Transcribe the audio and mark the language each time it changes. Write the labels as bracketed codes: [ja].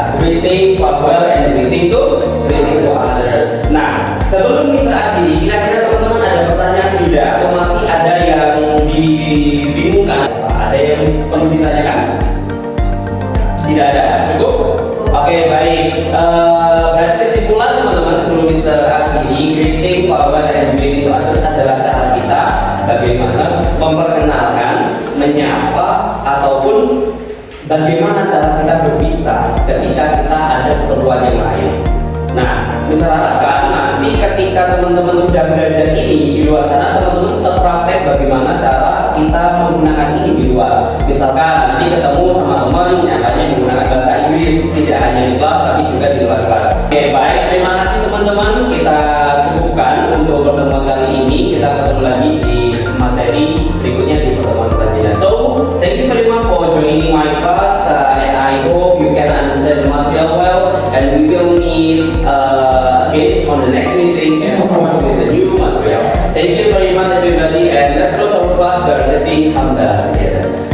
[en] Greeting, farewell, and greeting to others. [id] Nah, sebelum kita akhiri, kira-kira teman-teman ada pertanyaan tidak? Atau masih ada yang dibingungkan? Ada yang perlu ditanyakan? Tidak ada, cukup? Oke, baik. Berarti kesimpulan teman-teman sebelum bisa akhiri, greeting, farewell, and greeting to others adalah cara kita bagaimana memperkenalkan, menyapa, ataupun bagaimana cara kita berpisah ketika kita ada keperluan yang lain. Nah, misalkan nanti ketika teman-teman sudah belajar ini di luar sana, teman-teman tetap praktek bagaimana cara kita menggunakan ini di luar. Misalkan nanti ketemu sama teman yang hanya menggunakan bahasa Inggris, tidak hanya di kelas tapi juga di luar kelas. Oke, baik, terima kasih teman-teman. Kita cukupkan untuk pertemuan kali ini. Kita ketemu lagi di materi berikutnya di pertemuan selanjutnya. [en] So, thank you very much for joining my class, and I hope you can understand the material well, and we will meet again on the next meeting and of course with the new material. Thank you very much everybody, and let's close our class by reciting Hamdalah together.